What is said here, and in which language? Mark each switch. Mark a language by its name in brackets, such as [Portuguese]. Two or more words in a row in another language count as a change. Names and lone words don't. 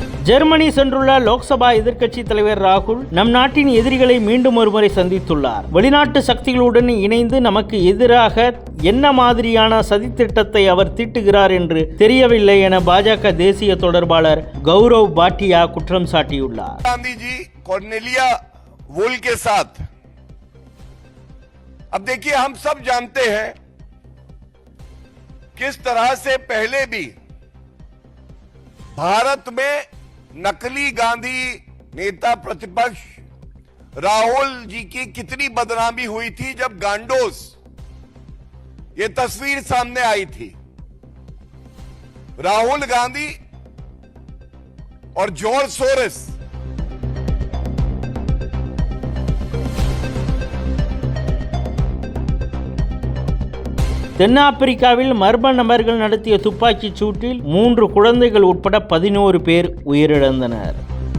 [Tamil] ஜெர்மனி சென்றுள்ள லோக்சபா எதிர்க்கட்சி தலைவர் ராகுல் நம் நாட்டின் எதிரிகளை மீண்டும் ஒருமுறை சந்தித்துள்ளார். வெளிநாட்டு சக்திகளுடன் இணைந்து நமக்கு எதிராக என்ன மாதிரியான சதித்திட்டத்தை அவர் தீட்டுகிறார் என்று தெரியவில்லை என பாஜக தேசிய தொடர்பாளர் கௌரவ் பாட்டியா குற்றம் சாட்டியுள்ளார். [Hindi] गांधी जी कॉर्नेलिया वुल के साथ, अब देखिए हम सब जानते हैं किस तरह से पहले भी भारत में नकली गांधी नेता प्रतिपक्ष राहुल जी की कितनी बदनामी हुई थी जब गांडोस ये तस्वीर सामने आई थी। राहुल गांधी और जॉर्ज सोरेस [Tamil] தென்னாப்பிரிக்காவில் மர்ம நபர்கள் நடத்திய துப்பாக்கிச் சூட்டில் 3 குழந்தைகள் உட்பட 11 பேர் உயிரிழந்தனர்.